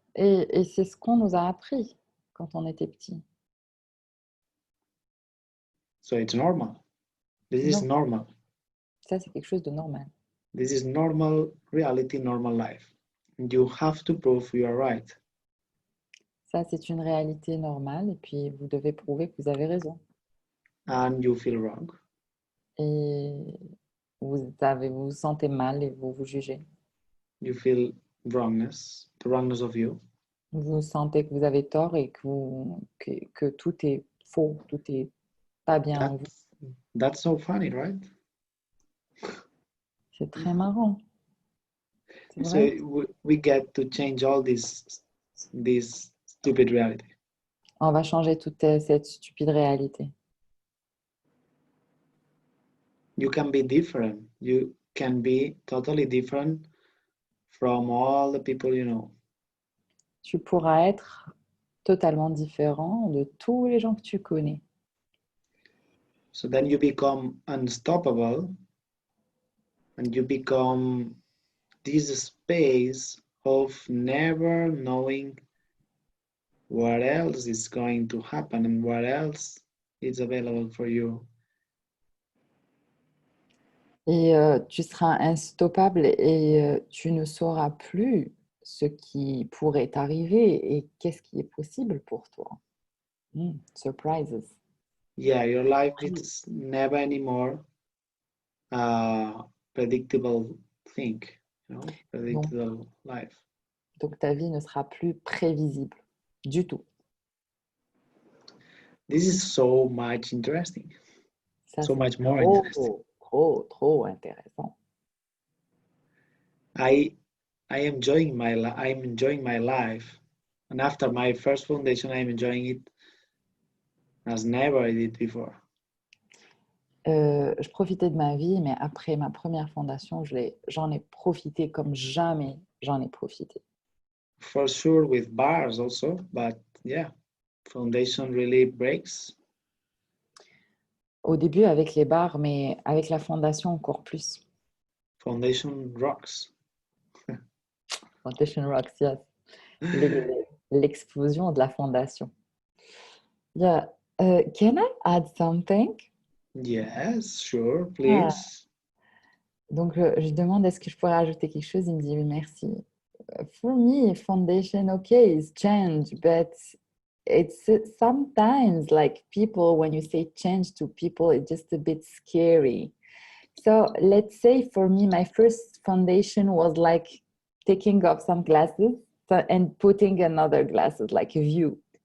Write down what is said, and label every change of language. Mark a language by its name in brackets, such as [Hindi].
[French] Et c'est ce qu'on nous a appris quand on était petit. [English] So it's normal. This is normal. [French] Ça, c'est quelque chose de normal. [English] This is normal reality, normal life. And you have to prove you are right. [French] Ça, c'est une réalité normale et puis vous devez prouver que vous avez raison. [English] And you feel wrong. [French] Et vous vous sentez mal et vous vous jugez. [English] You feel wrongness, the wrongness of you. [French] Vous sentez que vous avez tort et que tout est faux, tout est pas bien en vous. [English] That's so funny, right? [French] C'est très marrant. C'est [English] So [French] vrai. [English] we get to change all this stupid reality. [French] On va changer toute cette stupide réalité. [English] You can be different. You can be totally different from all the people you know. [French] Tu pourras être totalement différent de tous les gens que tu connais. [English] So then you become unstoppable and you become this space of never knowing what else is going to happen and what else is available for you. [French] Et tu seras instoppable et tu ne sauras plus ce qui pourrait t'arriver et qu'est-ce qui est possible pour toi. [English] Surprises. Yeah, your life is never anymore a predictable thing, predictable life. [French] Donc ta vie ne sera plus prévisible du tout. [English] This is so much interesting. [French] Ça, [English] So [French] c'est [English] much more interesting. [French] trop intéressant. [English] I'm enjoying my life, and after my first foundation, I'm enjoying it as never I did before. [French] Je profitais de ma vie, mais après ma première fondation, j'en ai profité comme jamais j'en ai profité. [English] For sure, with bars also, but yeah, foundation really breaks. [French] Au début avec les bars, mais avec la fondation encore plus. [English] Foundation rocks. Foundation Rocks, yes. [French] L'explosion de la fondation. [English] Yeah. Can I add something? Yes, sure, please. [French] Donc, je demande est-ce que je pourrais ajouter quelque chose? Il me dit oui, merci. [English] For me, foundation, okay, is change, but it's sometimes like people, when you say change to people, it's just a bit scary. So let's say for me, my first foundation was like taking off some glasses and putting another glasses, like a view.